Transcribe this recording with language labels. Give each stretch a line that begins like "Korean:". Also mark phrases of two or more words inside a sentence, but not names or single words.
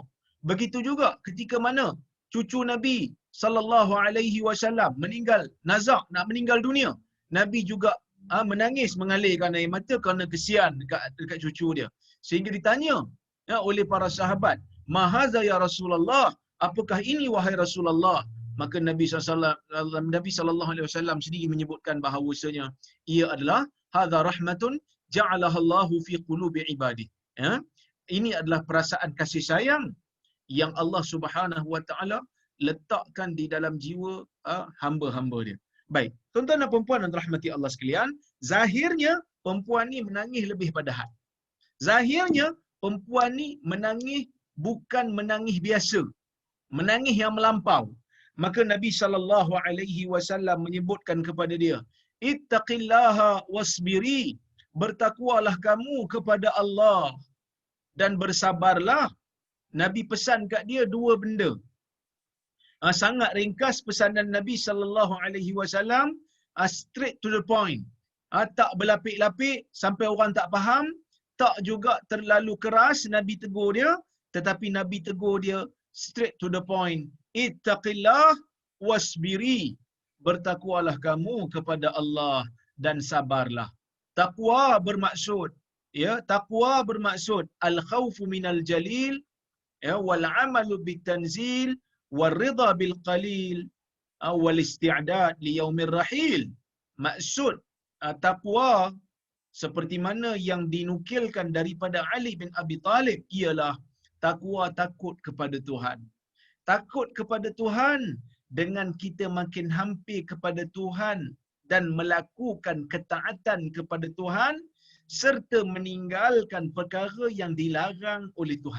Malay: Begitu juga ketika mana cucu Nabi SAW meninggal nazak, nak meninggal dunia, Nabi juga menangis mengalirkan air mata kerana kesian dekat cucu dia. Sehingga ditanya oleh para sahabat,
Arabic: "ما هذا يا رسول الله?"
Malay: Apakah ini wahai Rasulullah? Maka Nabi SAW sendiri menyebutkan bahawasanya ia adalah
Arabic: هذه رحمة جعلها الله في قلوب عبادي.
Malay: Ini adalah perasaan kasih sayang yang Allah
Arabic: سبحانه وتعالى
Malay: letakkan di dalam jiwa hamba-hamba dia. Baik, tuan-tuan dan puan-puan yang dirahmati Allah sekalian, zahirnya perempuan ni menangis lebih pada had. Zahirnya perempuan ni menangis bukan menangis biasa, menangis yang melampau. Maka Nabi SAW menyebutkan kepada dia,
Arabic: "اتقي الله واصبري."
Malay: Bertakwalah kamu kepada Allah dan bersabarlah. Nabi pesan kat dia dua benda. Sangat ringkas pesanan Nabi SAW,
English: straight to the point.
Malay: Tak berlapik-lapik sampai orang tak faham, tak juga terlalu keras Nabi tegur dia, tetapi Nabi tegur dia
English: straight to the point.
Arabic: اتقي الله واصبري.
Malay: Bertakwalah kamu kepada Allah dan sabarlah. Takwa bermaksud takwa bermaksud
Arabic: الخوف من الجليل والعمل بالتنزيل والرضا بالقليل والاستعداد ليوم الرحيل.
Malay: Maksud takwa seperti mana yang dinukilkan daripada Ali bin Abi Talib ialah takwa takut kepada Tuhan. Takut kepada Tuhan dengan kita makin hampir kepada Tuhan dan melakukan ketaatan kepada Tuhan serta meninggalkan perkara yang dilarang oleh Tuhan.